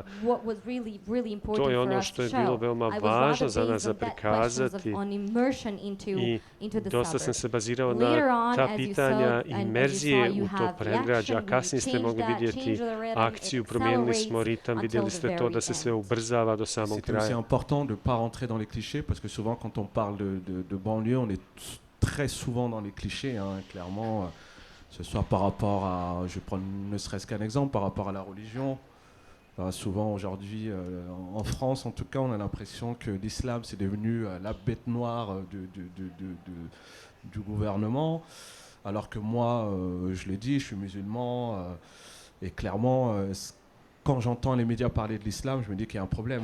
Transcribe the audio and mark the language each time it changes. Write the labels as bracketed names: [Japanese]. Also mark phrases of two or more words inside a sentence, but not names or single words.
[Bosnian] To je ono što je bilo veoma važno za nas za prikazati i dosta sam se bazirao na ta pitanja imerzije u to predgrađe, a kasnije ste mogli vidjeti akciju, promijenili smo ritam, vidjeli ste to da se sve ubrzava do samog kraja. [French] C'est important de ne pas rentrer dans les clichés, parce que souvent quand on parle de banlieue, on est très souvent dans les clichés, clairement, ce soit par rapport à, je prends ne serait-ce qu'un exemple, par rapport à la religion. Souvent aujourd'hui, en France en tout cas, on a l'impression que l'islam c'est devenu la bête noire du gouvernement, alors que moi, je l'ai dit, je suis musulman, et clairement, quand j'entends les médias parler de l'islam, je me dis qu'il y a un problème.